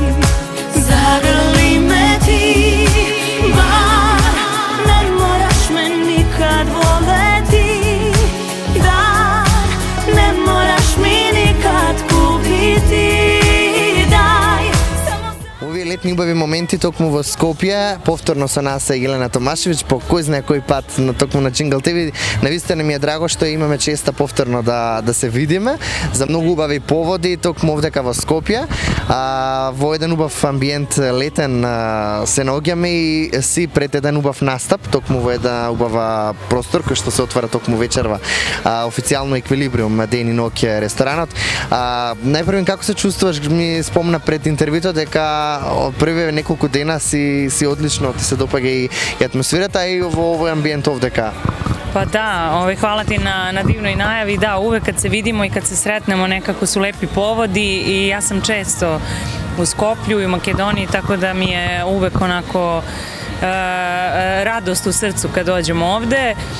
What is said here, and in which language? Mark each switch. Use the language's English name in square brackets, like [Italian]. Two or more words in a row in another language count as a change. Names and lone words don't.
[Serbian] Zagrli me ti, bar, ne moraš me nikad voleti, dar, ne moraš mi nikad kupiti, daj, samo [Macedonian] Ови летни убави моменти токму в Скопје, повторно со нас е Елена Томашевич, по кој знае кој пат на токму на Jingle TV. Навистина ми е драго што имаме честа повторно да се видиме за многу убави поводи токму овдека во Скопје. Во еден убав амбиент летен се наоѓаме и си пред еден убав настап, токму во една убава простор кој што се отвара токму вечерва официјално Еквилибриум ден и ноќе ресторанот. Најпрвен како се чувствуваш? Ми спомна пред интервјуто дека првиве неколку дена си одлично, ти се допаѓа и атмосферата и во овој амбиент овдека. [Serbian] Pa da, hvala ti na divnoj najavi. Da, uvek kad se vidimo i kad se sretnemo nekako su lepi povodi i ja sam često u Skoplju i u Makedoniji, tako da mi je uvek onako radost u srcu kad dođemo ovde.